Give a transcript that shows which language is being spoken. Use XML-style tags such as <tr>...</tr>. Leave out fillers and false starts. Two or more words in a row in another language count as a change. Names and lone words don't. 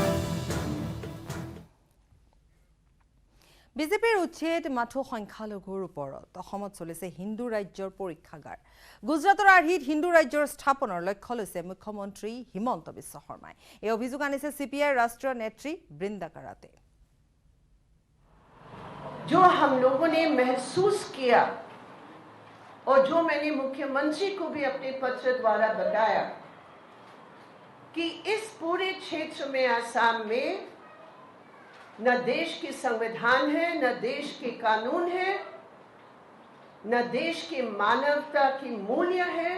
<as>বিজেপিৰ উচ্ছেদ মাথো সংখ্যালঘুৰ ওপৰত অসমত চলিছে হিন্দু ৰাজ্যৰ পৰীক্ষাগাৰ। গুজৰাটৰ আৰ্হিত হিন্দু ৰাজ্যৰ স্থাপনৰ লক্ষ্য লৈছে মুখ্যমন্ত্ৰী হিমন্ত বিশ্ব শৰ্মাই। এই অভিযোগ আনিছে CPI ৰাষ্ট্ৰীয় নেত্ৰী বৃন্দা কাৰাতে।</as> <hi>जो हम लोगों ने महसूस किया और जो मैंने मुख्यमंत्री को भी अपने पत्र द्वारा बताया कि इस पूरे क्षेत्र में आसाम में न देश के संविधान है, न देश के कानून है, न देश के मानवता की मूल्य है।</hi>